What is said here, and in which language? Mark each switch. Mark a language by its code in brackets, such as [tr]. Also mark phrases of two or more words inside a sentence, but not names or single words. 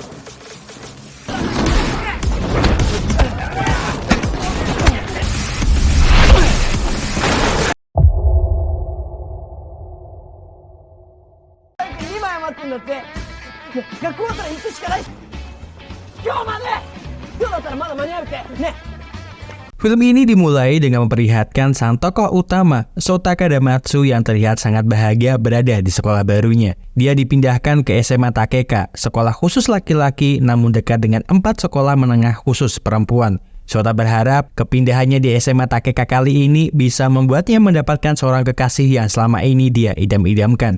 [ja] 2 枚余ってんだって。学校だったら行くしかない。今日まで。今日だったらまだ間に合うってね。 [id] Film ini dimulai dengan memperlihatkan sang tokoh utama, Sota Kadamatsu yang terlihat sangat bahagia berada di sekolah barunya. Dia dipindahkan ke SMA Takeka, sekolah khusus laki-laki namun dekat dengan 4 sekolah menengah khusus perempuan. Sota berharap kepindahannya di SMA Takeka kali ini bisa membuatnya mendapatkan seorang kekasih yang selama ini dia idam-idamkan.